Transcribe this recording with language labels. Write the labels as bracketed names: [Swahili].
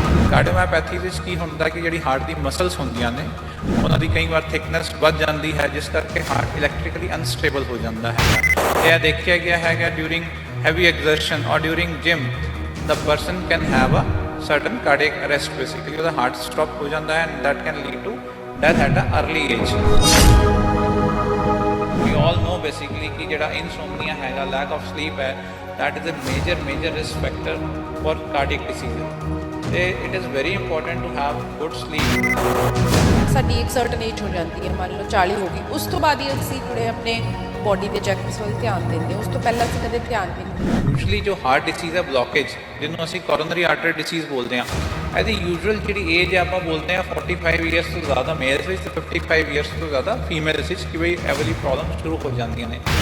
[Punjabi] ਕਾਰਡੀਓਮਾਇਓਪੈਥੀ ਵਿੱਚ ਕੀ ਹੁੰਦਾ ਕਿ ਜਿਹੜੀ ਹਾਰਟ ਦੀ ਮਸਲਸ ਹੁੰਦੀਆਂ ਨੇ ਉਹਨਾਂ ਦੀ ਕਈ ਵਾਰ ਥਿਕਨੈਸ ਵੱਧ ਜਾਂਦੀ ਹੈ, ਜਿਸ ਕਰਕੇ ਹਾਰਟ ਇਲੈਕਟ੍ਰੀਕਲੀ ਅਨਸਟੇਬਲ ਹੋ ਜਾਂਦਾ ਹੈ। ਇਹ ਦੇਖਿਆ ਗਿਆ ਹੈਗਾ ਡਿਊਰਿੰਗ ਹੈਵੀ ਐਗਜ਼ਰਸ਼ਨ ਔਰ during gym [English] the person can have a certain cardiac arrest, basically the heart stop [Punjabi] ho janda hai [English] and that can lead to death at an early age. We all know basically [Punjabi] ki jehda [English] insomnia hai, lack of sleep hai, that is a major risk factor for cardiac disease. It is very important to have good sleep. [Punjabi] ਸਾਡੀ ਇੱਕ certain age ਹੋ ਜਾਂਦੀ ਹੈ, ਮੰਨ ਲਓ 40 ਹੋ ਗਈ, ਉਸ ਤੋਂ ਬਾਅਦ ਹੀ ਅਸੀਂ ਥੋੜੇ ਆਪਣੇ ਬੋਡੀ ਦੇ ਚੈੱਕਅਪਸ ਵੱਲ ਧਿਆਨ ਦਿੰਦੇ ਹਾਂ। ਉਸ ਤੋਂ ਪਹਿਲਾਂ ਅਸੀਂ ਕਦੇ ਧਿਆਨ ਨਹੀਂ ਦਿੰਦੇ। ਯੂਜੂਅਲੀ ਜੋ ਹਾਰਟ ਡਿਸੀਜ਼ ਹੈ ਬਲੌਕੇਜ, ਜਿਹਨੂੰ ਅਸੀਂ ਕੋਰੋਨਰੀ ਆਰਟਰੀ ਡਿਸੀਜ਼ ਬੋਲਦੇ ਹਾਂ, ਇਹਦੀ ਯੂਜੂਅਲ ਜਿਹੜੀ ਏਜ ਹੈ ਆਪਾਂ ਬੋਲਦੇ ਹਾਂ 45 ਇਅਰਸ ਤੋਂ ਜ਼ਿਆਦਾ ਮੇਲਸ ਵਿੱਚ ਤੇ 55 ਇਅਰਸ ਤੋਂ ਜ਼ਿਆਦਾ ਫੀਮੇਲਸ ਵਿੱਚ ਕਿ ਬਈ ਇਹ ਵਾਲੀ ਪ੍ਰੋਬਲਮ ਸ਼ੁਰੂ ਹੋ ਜਾਂਦੀਆਂ ਨੇ।